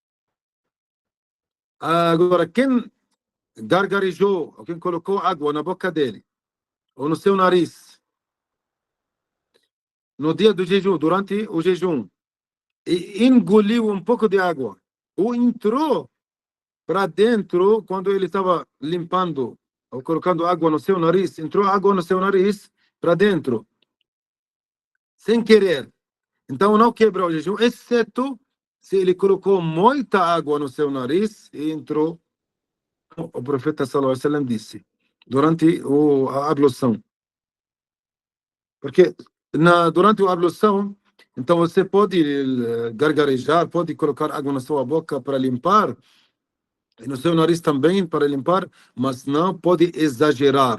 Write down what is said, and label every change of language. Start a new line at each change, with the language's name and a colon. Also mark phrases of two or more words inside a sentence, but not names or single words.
Portuguese: Agora, quem gargarejou, ou quem colocou água na boca dele, ou no seu nariz, no dia do jejum, durante o jejum, e engoliu um pouco de água, ou entrou para dentro, quando ele estava limpando ou colocando água no seu nariz, entrou água no seu nariz para dentro, sem querer. Então não quebra o jejum, exceto se ele colocou muita água no seu nariz e entrou, o profeta
Arabic: sallallahu alaihi wasallam
Portuguese: disse, durante a ablução. Porque durante a ablução, então você pode gargarejar, pode colocar água na sua boca para limpar, e no seu nariz também para limpar, mas não pode exagerar.